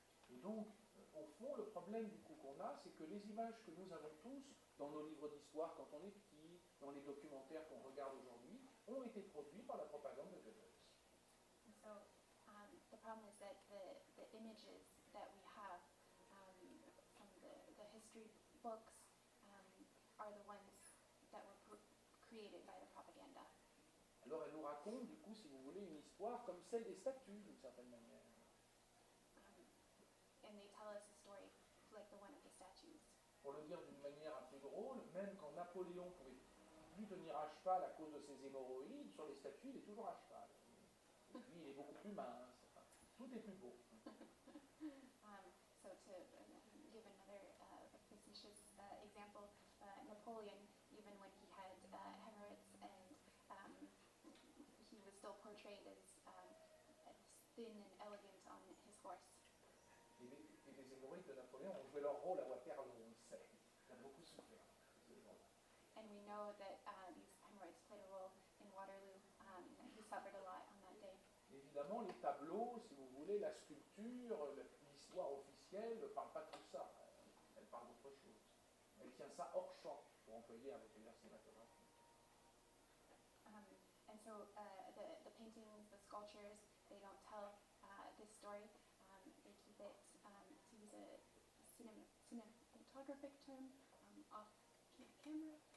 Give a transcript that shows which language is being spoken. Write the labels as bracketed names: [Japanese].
[French] Et donc, au fond, le problème du coup qu'on a, c'est que les images que nous avons tous dans nos livres d'histoire quand on est petit, dans les documentaires qu'on regarde aujourd'hui, ont été produits par la propagande de Goebbels. [English] And so the problem is that the images that we have from the history books are the ones that were created by the propaganda. [French] Alors elle nous raconte, du coup, si vous voulez, une histoire comme celle des statues, d'une certaine manière. [English] And they tell us a story like the one of the statues. [French] Pour le dire d'une manière un peu drôle, même quand Napoléon pouvait plus tenir à cheval à cause de ses hémorroïdes, sur les statues, il est toujours à cheval. Et lui, il est beaucoup plus mince. Enfin, tout est plus beau. [English] So to give another facetious example, Napoleon, even when he had hemorrhoids and he was still portrayed as thin and elegant on his horse. [French] Et les hémorroïdes de Napoléon ont joué leur rôle à Waterloo, on le sait. Il a beaucoup souffert, ces gens-là. [English] And we know that these hemorrhoids played a role in Waterloo. He suffered a lot on that day. [French] Évidemment, les tableaux, si vous voulez, la sculpture, l'histoire officielle ne parle pas de tout ça. Elle parle d'autre chose. Elle tient ça hors champ, pour employer un vocabulaire cinématographique. [English] And so the paintings, the sculptures, they don't tell this story. They keep it, to use a cinematographic term, off camera,